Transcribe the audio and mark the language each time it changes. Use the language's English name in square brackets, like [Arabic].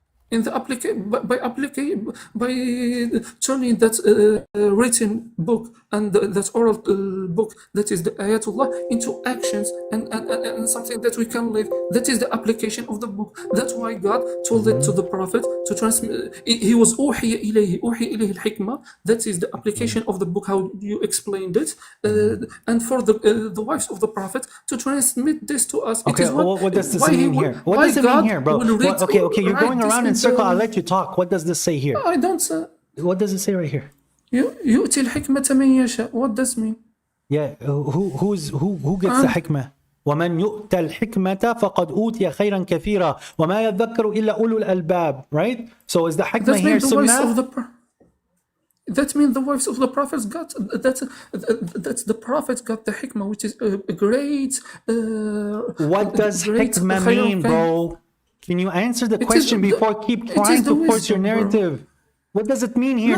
[English] In the by turning that written book and that oral book, that is the Ayatullah, into actions and something that we can live. That is the application of the book. That's why God told it to the Prophet to transmit. He was [Arabic] أوحي إليه الحكمة. [English] That is the application of the book, how you explained it, and for the wives of the Prophet to transmit this to us. Okay, what does this mean here? What does it mean here, bro? Okay, you're going around in circle. I'll let you talk. What does this say here? I don't say. What does it say right here? [Arabic] يؤتي الحكمة من يشاء. [English] What does mean? Yeah, who gets the hikmah? [Arabic] ومن يؤتى الحكمة فقد أوتي خيرا كثيرا وما يذكر إلا أولو الألباب. [English] Right? So is the hikmah here sunnah? That means the wives of the prophets got that's the prophets got the hikmah, which is a great. What does hikmah mean, bro? Can you answer the question before keep trying to force your narrative? Bro. What does it mean here?